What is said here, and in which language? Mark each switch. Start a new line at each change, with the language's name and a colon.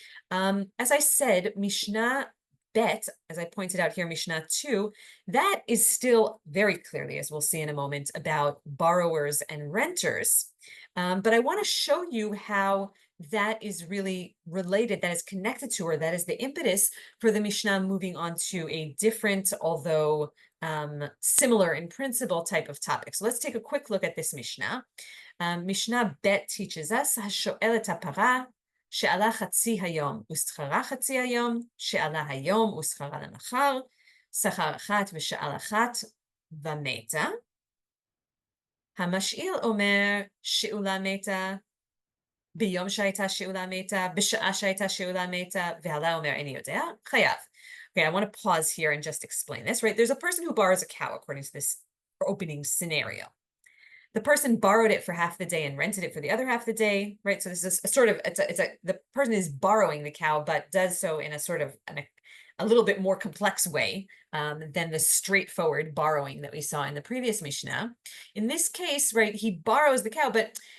English: As I said, Mishnah Bet, as I pointed out here, Mishnah 2, that is still very clearly, as we'll see in a moment, about borrowers and renters. But I want to show you how that is really related, that is connected to, or that is the impetus for the Mishnah moving on to a different, although similar in principle, type of topic. So let's take a quick look at this Mishnah. Mishnah Bet teaches us,
Hebrew: "Hasho'el et hapara, שאלה חצי היום ושכרה חצי היום, שאלה היום ושכרה למחר, שכר אחת ושאלה אחת ומתה. המשאיל אומר שאולה מתה, ביום שהייתה שאולה מתה, בשעה שהייתה שאולה מתה, והלה אומר איני יודע, חייב."
English: Okay, I want to pause here and just explain this, right? There's a person who borrows a cow according to this opening scenario. The person borrowed it for half the day and rented it for the other half the day, right? So this is the person is borrowing the cow, but does so in a sort of a little bit more complex way than the straightforward borrowing that we saw in the previous Mishnah. In this case, right, he borrows the cow, but